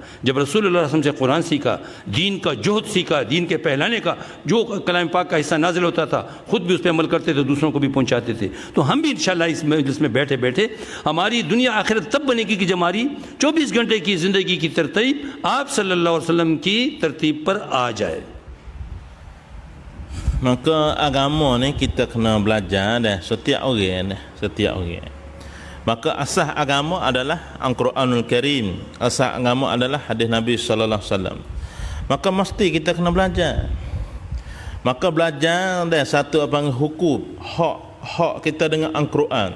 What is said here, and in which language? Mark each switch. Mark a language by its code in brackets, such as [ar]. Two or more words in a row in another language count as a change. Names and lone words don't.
[ur] جب [ar] رسول اللہ علیہ وسلم [ur] سے قرآن سیکھا، دین کا جوہد سیکھا، دین کے پھیلانے کا جو کلام پاک کا حصہ نازل ہوتا تھا خود بھی اس پہ عمل کرتے تھے، دوسروں کو بھی پہنچاتے تھے۔ تو ہم بھی انشاءاللہ اس مجلس میں بیٹھے بیٹھے ہماری دنیا آخرت تب بنے گی کہ جب ہماری 24 گھنٹے کی زندگی کی ترتیب آپ [ar] صلی اللہ علیہ وسلم [ur] کی ترتیب پر آ جائے۔ [ms] Maka agama ni kita kena belajar dah, setiap orang dah, setiap orang. Maka asas agama adalah [ar] القرآن الكريم, [ms] asas agama adalah hadis Nabi [ar] صلى الله عليه وسلم. [ms] Maka mesti kita kena belajar. Maka belajar dah satu apa hukum, hak kita dengan Al-Quran.